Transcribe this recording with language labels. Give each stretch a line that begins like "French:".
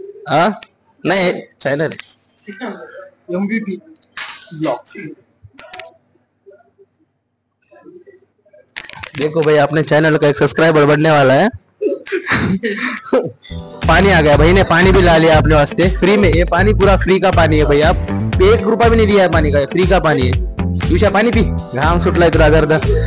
Hindi: हाँ नहीं, channel MVP blog. देखो भाई, अपने चैनल का एक सब्सक्राइबर बढ़ने वाला है. पानी आ गया भाई ने, पानी भी ला लिया अपने वास्ते फ्री में. ये पानी पूरा फ्री का पानी है भाई. आप 1 रुपया भी नहीं दिया है पानी का, फ्री का पानी है.
Marathi: विषा पानी पी, घाम सुटलाय तुला अर्धा.